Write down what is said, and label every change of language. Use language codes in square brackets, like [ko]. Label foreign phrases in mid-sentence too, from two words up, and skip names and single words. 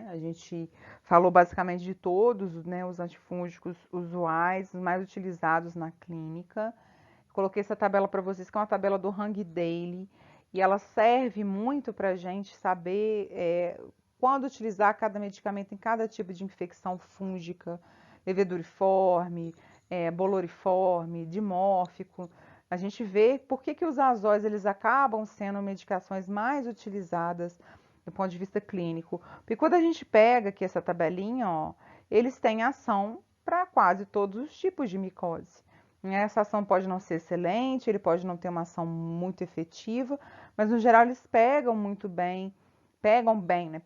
[pt] A gente falou basicamente de todos, né, os antifúngicos usuais, os mais utilizados na clínica. Coloquei essa tabela para vocês, que é uma tabela do Hang Daily, e ela serve muito para a gente saber quando utilizar cada medicamento em cada tipo de infecção fúngica, leveduriforme, boloriforme, dimórfico. A gente vê por que os azóis eles acabam sendo medicações mais utilizadas do ponto de vista clínico. Porque quando a gente pega aqui essa tabelinha, ó, eles têm ação para quase todos os tipos de micose. Essa ação pode não ser excelente, ele pode não ter uma ação muito efetiva, mas no geral eles pegam muito bem, pegam bem, né?